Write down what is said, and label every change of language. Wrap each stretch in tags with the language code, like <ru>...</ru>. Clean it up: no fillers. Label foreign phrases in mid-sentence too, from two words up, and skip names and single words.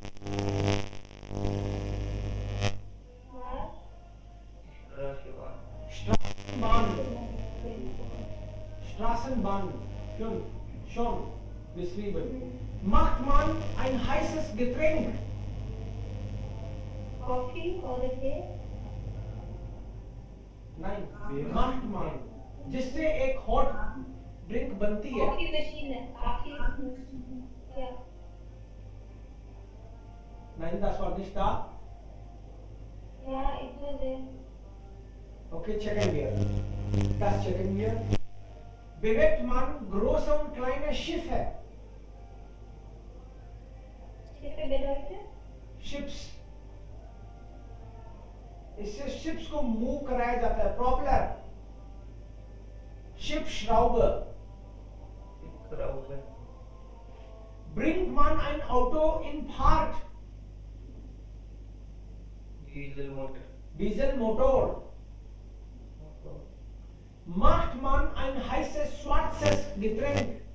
<de>Straßenbahn. Straßenbahn. Schon beschrieben. Macht man ein heißes Getränk?</de> <en>Coffee or the cake?</en> <hi>नहीं,</hi> <de>macht man,</de> <hi>जिससे एक</hi> <en>hot drink</en> <hi>बनती है.</hi> <en>Coffee machine है. Coffee. Yeah.</en> <de>Nein, das war nicht da.</de> <en>Yeah, it was there.</en> <de>Okay, checken wir. Das checken wir. Bewegt man große und kleine Schiffe.</de> <hi>किससे bedeutet? शिप्स, इससे शिप्स को मूव कराया जाता है.</hi> <de>Propeller, Schiff Schrauber. Schrauber. Bringt man ein Auto in Fahrt. Diesel motor. Dieselmotor. Macht man ein heißes schwarzes Getränk.</de>